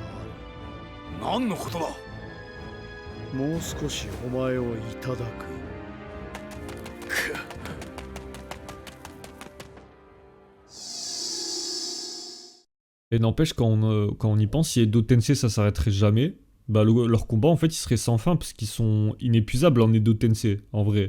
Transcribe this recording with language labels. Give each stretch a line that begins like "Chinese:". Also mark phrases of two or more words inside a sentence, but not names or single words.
Japanese: 何のことだ。もう少しお前をいただく。
French: Et n'empêche, quand on y pense, si Edo Tensei ça s'arrêterait jamais, bah leur combat en fait il serait sans fin parce qu'ils sont inépuisables en Edo Tensei, en vrai.